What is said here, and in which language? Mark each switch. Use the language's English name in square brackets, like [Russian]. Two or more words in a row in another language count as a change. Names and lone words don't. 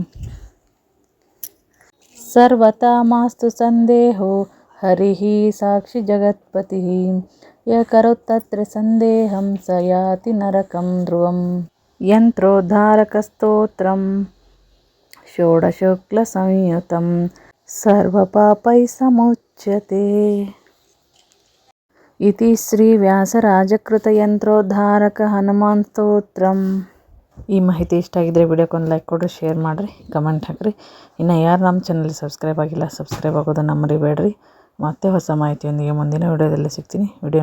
[Sanskrit] सर्वथा मास्तु सन्देहो हरिः साक्षि जगत्पतिः य करोत्तत्र सन्देहं स याति नरकं ध्रुवं यन्त्रोद्धारकस्तोत्रं षोडशोक्लसंयुतं सर्वपापैः समुच्यते इति ಶ್ರೀವ್ಯಾಸರಾಜಕೃತಯಂತ್ರೋದ್ಧಾರಕ ಹನುಮಾನ್ ಸ್ತೋತ್ರಂ. [Kannada] ಈ ಮಾಹಿತಿ ಇಷ್ಟ ಆಗಿದ್ರೆ ವಿಡಿಯೋಕ್ಕೊಂದು ಲೈಕ್ ಕೊಡ್ರಿ, ಶೇರ್ ಮಾಡಿರಿ, ಕಮೆಂಟ್ ಹಾಕಿರಿ. ಇನ್ನು ಯಾರು ನಮ್ಮ ಚಾನಲ್ಗೆ ಸಬ್ಸ್ಕ್ರೈಬ್ ಆಗಿಲ್ಲ, ಸಬ್ಸ್ಕ್ರೈಬ್ ಆಗೋದನ್ನು ಮರಿಬೇಡ್ರಿ. ಮತ್ತೆ ಹೊಸ ಮಾಹಿತಿಯೊಂದಿಗೆ ಮುಂದಿನ ವಿಡಿಯೋದಲ್ಲಿ ಸಿಗ್ತೀನಿ.